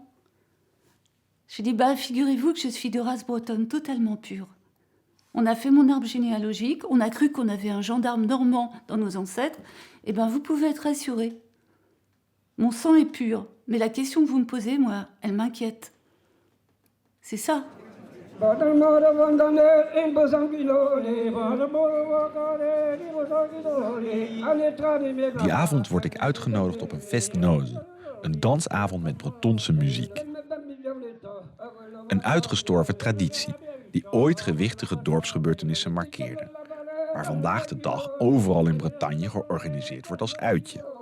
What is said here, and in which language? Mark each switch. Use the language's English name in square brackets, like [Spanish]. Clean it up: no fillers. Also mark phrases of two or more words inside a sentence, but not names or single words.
[French] Je lui dis, bah figurez-vous que je suis de race bretonne totalement pure. On a fait mon arbre généalogique, on a cru qu'on avait un gendarme normand dans nos ancêtres, et ben vous pouvez être rassurés. Mon sang est pur, mais la question que vous me posez, moi, elle m'inquiète. C'est ça. [Dutch] Die avond word ik uitgenodigd op een festnoze, een dansavond met Bretonse muziek. Een uitgestorven traditie die ooit gewichtige dorpsgebeurtenissen markeerde, waar vandaag de dag overal in Bretagne georganiseerd wordt als uitje.